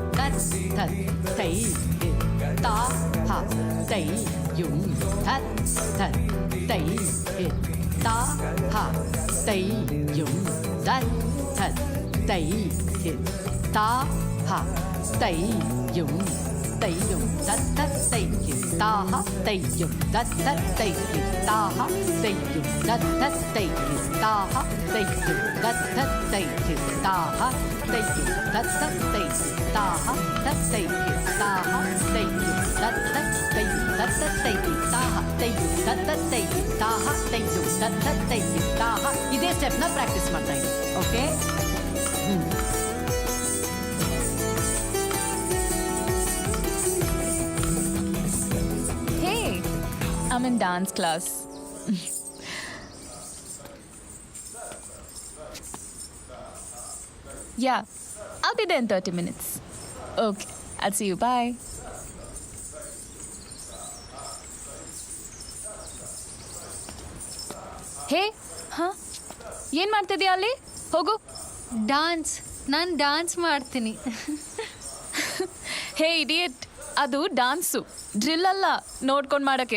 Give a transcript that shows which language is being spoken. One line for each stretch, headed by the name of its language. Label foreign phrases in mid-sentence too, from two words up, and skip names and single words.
Kannada: ತತ್ ತತ್ ತೈ ತಾ ಹ ತೈ ಯುಂ ತತ್ ತತ್ ತೈ ತಾ ಹ ತೈ ಯುಂ ತತ್ ತತ್ ತೈ ತಾ ಹ ತೈ ಯುಂ ತತ್ ತತ್ ತೈ ತಾ ಹ ತೈ ಯುಂ ತತ್ ತತ್ ತೈ ತಾ ಹ ತೈ ಯುಂ ತತ್ ತತ್ ತೈ ತಾ ಹ ತೈ ಯುಂ ತತ್ ತತ್ ತೈ ತಾ ಹ ತೈ ಯುಂ ತತ್ ತತ್ ತೈ ತಾ ಹ ತತ್ ತೈ ತಾ ಹ ತೈ ಯುಂ ತತ್ ತತ್ ತೈ ತತ್ ತತ್ ತೈ ತಾ ಹ ತೈ ಯುಂ ತತ್ ತತ್ ತೈ ತಾ ಹ ತೈ ಯುಂ ತತ್ ತತ್ ತೈ ತಾ ಹ ಇದೇ ಸ್ಟೆಪ್ನ ಪ್ರಾಕ್ಟೀಸ್ ಮಾಡ್ತಾ ಇದ್ದೀನಿ. ಓಕೆ.
English: Hey, I'm in dance class. Yeah, I'll be there in 30 minutes. Okay, I'll see you. Bye. Hey, huh?
Kannada: ಏನ್ ಮಾಡ್ತಿದ್ಯಾ ಅಲ್ಲಿ? ಹೋಗು. ಡಾನ್ಸ್, ನಾನು ಡಾನ್ಸ್ ಮಾಡ್ತೀನಿ. ಹೇ ಇಡಿಯಟ್, ಅದು ಡಾನ್ಸು, ಡ್ರಿಲ್ ಅಲ್ಲ ನೋಡ್ಕೊಂಡು ಮಾಡಕ್ಕೆ.